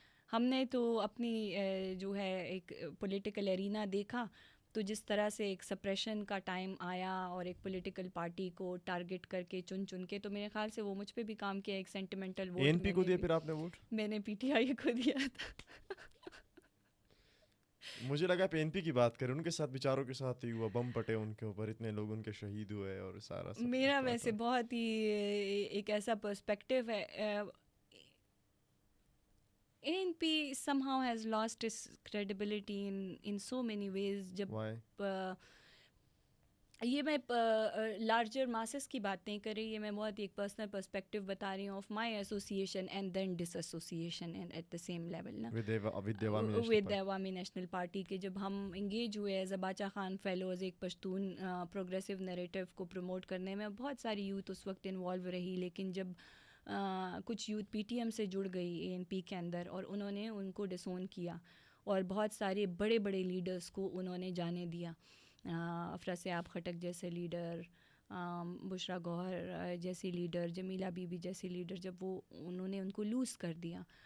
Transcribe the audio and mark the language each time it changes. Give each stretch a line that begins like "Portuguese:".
Urdu: ہم نے تو اپنی جو ہے ایک پولیٹیکل ایرینا دیکھا, تو جس طرح سے ایک سپریشن کا ٹائم آیا اور ایک پولیٹیکل پارٹی کو ٹارگٹ کر کے چن کے, تو میرے خیال سے وہ مجھ پہ بھی کام کیا. ایک سینٹیمنٹل ووٹ این پی کو دیا پھر آپ نے ووٹ؟ میں نے پی ٹی آئی کو دیا تھا. مجھے لگا پی این پی کی بات کریں, ان کے ساتھ بیچاروں کے ساتھ ہی ہوا, بم پٹے ان کے اوپر, اتنے لوگ ان کے شہید ہوئے اور سارا. میرا ویسے بہت ہی ایک ایسا پرسپیکٹیو ہے,
English: ANP somehow has lost its credibility in so many ways.
Urdu: جب یہ میں لارجر ماسز کی بات نہیں کر رہی، یہ میں بہت ایک پرسنل پرسپیکٹیو بتا رہی ہوں
English: of my association and then disassociation at the same level
Urdu: نا ود عوامی نیشنل پارٹی کے. جب ہم انگیج ہوئے as a Bacha Khan fellows ایک پشتون پروگریسو نیریٹو کو پروموٹ کرنے میں، بہت ساری یوتھ اس وقت انوالو رہی، لیکن جب کچھ یوتھ پی ٹی ایم سے جڑ گئی اے این پی کے اندر اور انہوں نے ان کو ڈسون کیا اور بہت سارے بڑے بڑے لیڈرز کو انہوں نے جانے دیا، افراسیاب خٹک جیسے لیڈر، بشرا گوہر جیسی لیڈر، جمیلہ بی بی جیسی لیڈر، جب وہ انہوں نے ان کو لوز کر دیا.